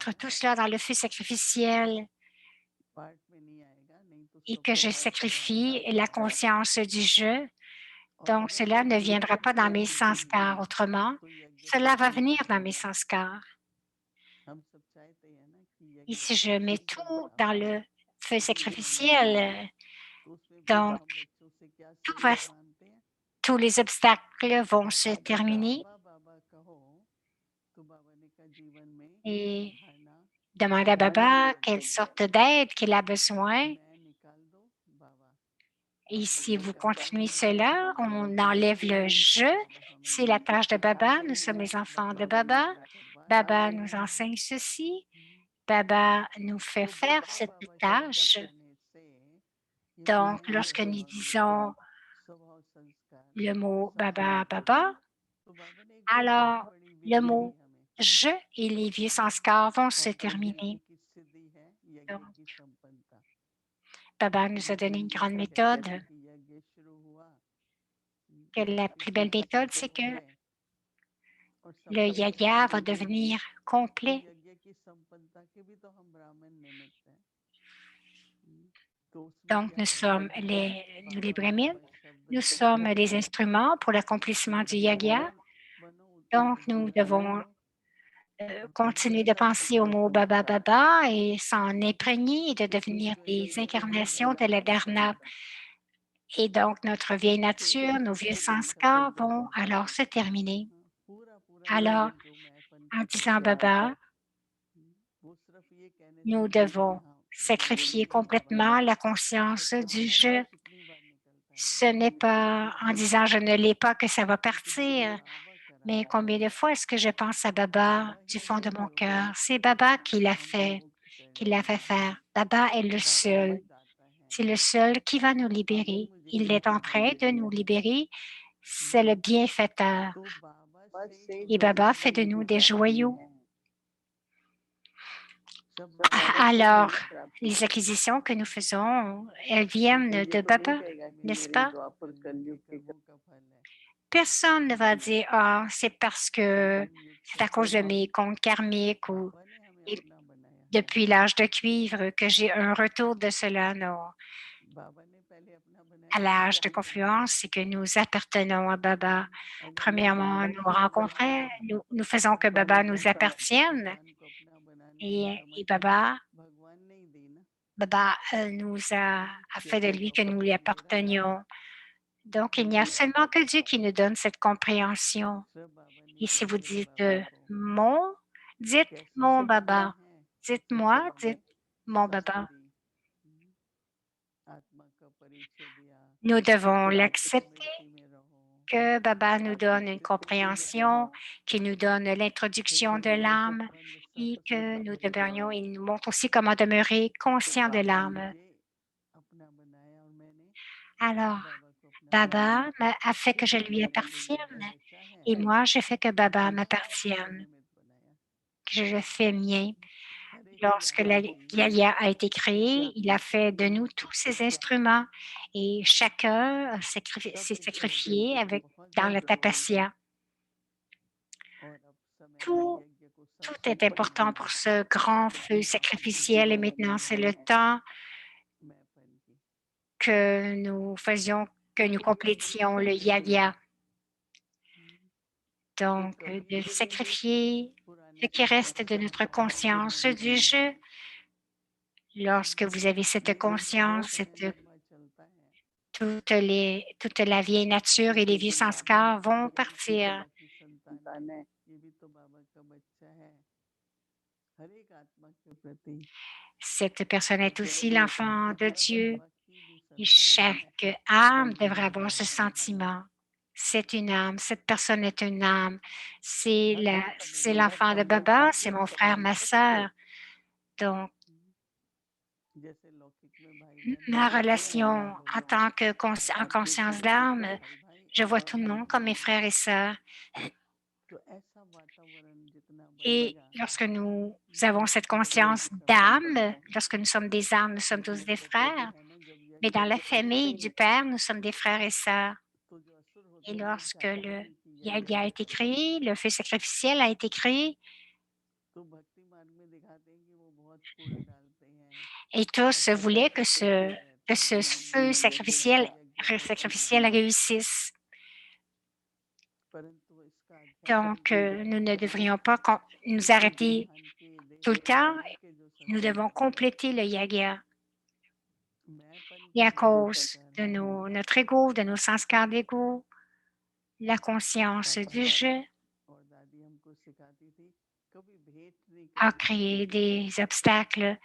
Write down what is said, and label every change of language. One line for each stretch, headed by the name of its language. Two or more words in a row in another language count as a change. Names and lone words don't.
French: mettre tout
Hindi: है
French: cela dans le feu sacrificiel
Hindi: पाठ में नहीं आएगा, नहीं तो
French: et
Hindi: सब
French: que je
Hindi: स्वभाव
French: sacrifie
Hindi: स्वभाव
French: la
Hindi: होता है।
French: conscience du jeu,
Hindi: और
French: Donc,
Hindi: अगर
French: cela
Hindi: वो
French: ne viendra
Hindi: बिल्कुल
French: pas dans mes
Hindi: नहीं
French: sanskars. Autrement,
Hindi: तो यज्ञ
French: cela va
Hindi: सफल
French: venir dans
Hindi: नहीं
French: mes
Hindi: होगा।
French: sanskars.
Hindi: हम सब चाहते हैं ना कि
French: Et
Hindi: यज्ञ
French: si je mets
Hindi: बिल्कुल
French: tout dans
Hindi: बराबर
French: le
Hindi: हो,
French: feu
Hindi: सही होना
French: sacrificiel,
Hindi: चाहिए। तो उसमें भी
French: donc
Hindi: हम बच्चों से क्या
French: tout va,
Hindi: शर्त मानते हैं?
French: tous les obstacles vont se
Hindi: जब
French: terminer
Hindi: बाबा बाबा कहो तो बाबा ने कहा जीवन में ये
French: et
Hindi: धारणा
French: demander à
Hindi: बनी
French: Baba quelle
Hindi: रहनी
French: sorte
Hindi: चाहिए।
French: d'aide qu'il a besoin.
Hindi: मैं निकाल दो बाबा,
French: Et
Hindi: बाबा
French: si
Hindi: मैं
French: vous
Hindi: करता
French: continuez
Hindi: हूँ,
French: cela, on enlève le je.
Hindi: बाबा हमें
French: C'est la tâche de Baba. Nous
Hindi: सिखाते
French: sommes
Hindi: हैं,
French: les enfants
Hindi: बाबा
French: de
Hindi: वही
French: Baba.
Hindi: हमें करवाते
French: Baba
Hindi: हैं।
French: nous enseigne ceci. Baba nous fait
Hindi: तो
French: faire
Hindi: बाबा
French: cette
Hindi: बाबा शब्द
French: tâche.
Hindi: कहने से ये
French: Donc,
Hindi: बिल्कुल
French: lorsque nous
Hindi: स्वाभाविक है।
French: disons
Hindi: स्वभाव संस्कार
French: le mot Baba,
Hindi: संस्कृति है।
French: Baba,
Hindi: तो बाबा ने एक बहुत
French: alors
Hindi: बड़ी
French: le
Hindi: विधि दी
French: mot
Hindi: हमें
French: je et les vieux sanskars vont se
Hindi: और वो यज्ञ
French: terminer.
Hindi: की सिद्धि है, यज्ञ
French: Donc,
Hindi: की संपन्नता।
French: Baba nous a donné une grande méthode.
Hindi: जैसे कि यज्ञ शुरू हुआ,
French: Que la plus belle
Hindi: इसी
French: méthode,
Hindi: तत्व
French: c'est
Hindi: हो
French: que
Hindi: गए और
French: le
Hindi: संपन्न हो
French: yagya
Hindi: गए।
French: va devenir
Hindi: तो
French: complet.
Hindi: यज्ञ की संपन्नता के भी तो हम ब्राह्मण निमित्त हैं। तो उसमें
French: Donc,
Hindi: क्या करना है?
French: nous les
Hindi: बाबा
French: brahmines,
Hindi: बाबा शब्द
French: nous sommes
Hindi: कहते
French: les
Hindi: हुए
French: instruments pour l'accomplissement du yagya.
Hindi: बनो
French: Donc, nous
Hindi: उत्तराधिकारी
French: devons
Hindi: और
French: continuer de penser au mot Baba Baba et s'en imprégner et de devenir
Hindi: विश्व
French: des
Hindi: यज्ञ
French: incarnations de la
Hindi: बनाना
French: Dharna. Et donc, notre vieille nature, nos vieux sanskars vont alors se terminer.
Hindi: पूरा पूरा
French: Alors,
Hindi: यज्ञ जो मैं अपन
French: en
Hindi: की
French: disant
Hindi: करता हूँ,
French: Baba,
Hindi: वो सिर्फ ये कहने से
French: nous
Hindi: नहीं कि
French: devons
Hindi: हाँ
French: sacrifier
Hindi: मैं बाबा
French: complètement la
Hindi: पर
French: conscience du
Hindi: बाबा
French: je.
Hindi: कितनी बार निकलता है ना,
French: Ce n'est pas en disant je ne l'ai pas que ça va
Hindi: क्योंकि जब
French: partir.
Hindi: बाबा
French: Mais
Hindi: कराता
French: combien
Hindi: है
French: de fois est-ce que je pense à Baba du
Hindi: वही
French: fond de
Hindi: है
French: mon
Hindi: जो
French: cœur? C'est Baba qui l'a
Hindi: हमें
French: fait,
Hindi: मुक्त
French: qui l'a
Hindi: करने
French: fait
Hindi: वाला है।
French: faire. Baba est le
Hindi: बाबा ही
French: seul.
Hindi: दाता है।
French: C'est le seul qui va nous
Hindi: अभी
French: libérer.
Hindi: मुझे
French: Il
Hindi: ये
French: est en train
Hindi: बताइए,
French: de nous libérer. C'est le bienfaiteur.
Hindi: तो बाबा से
French: Et
Hindi: जो
French: Baba
Hindi: चीजें
French: fait de nous des
Hindi: मिलती
French: joyaux.
Hindi: हैं सब बाबा से ही
French: Alors,
Hindi: प्राप्त
French: les
Hindi: होती हैं।
French: acquisitions que nous faisons, elles viennent de Baba, n'est-ce pas?
Hindi: मेरे कर्मों का फल है।
French: Personne ne va dire, ah, c'est parce que
Hindi: संगम युग
French: c'est
Hindi: से
French: à cause de
Hindi: पहले
French: mes comptes karmiques ou
Hindi: बाबा ने हमें
French: et
Hindi: अपना बनाया।
French: depuis l'âge de cuivre que j'ai un retour de cela. Non.
Hindi: बाबा ने पहले अपना
French: À
Hindi: बनाया फिर
French: l'âge de
Hindi: सभी का बनाया।
French: confluence, c'est que nous appartenons à Baba.
Hindi: अगर मैं
French: Premièrement,
Hindi: बाबा
French: nous
Hindi: से ही बना
French: rencontrons, nous faisons que Baba nous appartienne
Hindi: भगवान को अपना बनाने की
French: et
Hindi: सामर्थ्य
French: Baba,
Hindi: भगवान ने ही दी ना।
French: Baba nous a fait de lui que nous lui appartenions. Donc, il n'y a seulement que Dieu qui nous donne cette compréhension.
Hindi: सिर्फ बाबा ने
French: Et si
Hindi: दिया
French: vous
Hindi: मेरे
French: dites
Hindi: बाबा को।
French: mon, dites
Hindi: कैसे
French: mon
Hindi: समझना
French: Baba.
Hindi: है?
French: Dites-moi,
Hindi: सबने
French: dites mon
Hindi: साथ
French: Baba.
Hindi: दी, आत्मा का परिचय दिया
French: Nous devons
Hindi: कि आप
French: l'accepter,
Hindi: स्मृति में रहो,
French: que Baba nous
Hindi: आप
French: donne une
Hindi: अस्तित्व में
French: compréhension,
Hindi: रहो,
French: qui nous donne
Hindi: फिर
French: l'introduction de
Hindi: शरीर
French: l'âme
Hindi: संबंध सब
French: et
Hindi: से
French: que nous
Hindi: परे
French: demeurions,
Hindi: रहो।
French: il nous montre aussi comment demeurer
Hindi: तो
French: conscient de
Hindi: बाबा ने
French: l'âme.
Hindi: मुझे अपना बनाया और मैंने
French: Alors,
Hindi: बाबा को अपना बनाया।
French: Baba a fait que
Hindi: फिर
French: je lui
Hindi: बाबा ने जो
French: appartienne
Hindi: यज्ञ रचा है
French: et moi, je fais que Baba
Hindi: उसको अपना
French: m'appartienne,
Hindi: निमित्त बनाया।
French: que je le fais mien.
Hindi: हर एक की
French: Lorsque la
Hindi: आहुति
French: Yaya a été créé, il a fait de nous tous
Hindi: सब
French: ses instruments et chacun s'est
Hindi: इसमें
French: sacrifié avec,
Hindi: बहुत
French: dans le
Hindi: जरूरी है।
French: tapasya.
Hindi: और अब समय है
French: Tout,
Hindi: यज्ञ को
French: tout
Hindi: संपन्न
French: est important
Hindi: करने
French: pour
Hindi: की,
French: ce grand feu sacrificiel et maintenant c'est le temps
Hindi: मैंपन की।
French: que nous faisions, que nous complétions le Yagya.
Hindi: तो
French: Donc, de
Hindi: कभी
French: sacrifier
Hindi: पुराने
French: ce qui reste de
Hindi: संस्कार
French: notre conscience du jeu. Lorsque vous avez cette conscience,
Hindi: समय लंबा चलता है
French: toute la vieille nature et les vieux sanskars vont partir.
Hindi: बाबा की संतान है, ये भी तो बाबा का बच्चा है। हर एक आत्मा के प्रति
French: Cette personne est aussi l'enfant de
Hindi: हर
French: Dieu
Hindi: बाबा की भी
French: et
Hindi: संतान है।
French: chaque âme devrait avoir ce sentiment. C'est une âme, cette personne est une âme. C'est l'enfant de Baba, c'est mon frère, ma sœur. Donc,
Hindi: जैसे लौकिक में भाई बहन
French: ma
Hindi: होते हैं,
French: relation en tant que en
Hindi: आपस में
French: conscience
Hindi: सब
French: d'âme,
Hindi: भाई भाई
French: je vois
Hindi: और
French: tout le
Hindi: भाई
French: monde comme mes
Hindi: भाई।
French: frères et sœurs.
Hindi: तो ऐसा वातावरण जितना
French: Et
Hindi: बनेगा
French: lorsque nous avons
Hindi: जीवन
French: cette
Hindi: की यज्ञ
French: conscience
Hindi: की संपन्नता
French: d'âme,
Hindi: होगी।
French: lorsque nous sommes des âmes, nous sommes tous
Hindi: लेकिन
French: des
Hindi: कहते
French: frères.
Hindi: हैं ना जब
French: Mais
Hindi: यज्ञ
French: dans la
Hindi: खत्म
French: famille
Hindi: होता
French: du
Hindi: है
French: Père, nous sommes des frères et sœurs.
Hindi: तो जो असुर
French: Et
Hindi: होते हैं वो
French: lorsque
Hindi: चाहते
French: le
Hindi: हैं कि यज्ञ
French: Yagya a été
Hindi: खत्म हो जाए।
French: créé, le feu sacrificiel a été créé,
Hindi: तो भक्ति मार्ग में दिखाते हैं कि वो बहुत फूल डालते हैं
French: et
Hindi: और
French: tous voulaient
Hindi: सजाते रहते
French: que ce
Hindi: हैं
French: feu
Hindi: कि
French: sacrificiel
Hindi: यज्ञ खत्म हो
French: réussisse. Donc, nous ne devrions pas nous arrêter tout le temps. Nous devons compléter le yaga. Et à cause de notre ego, de nos sanskars d'ego, la conscience du jeu a créé des obstacles.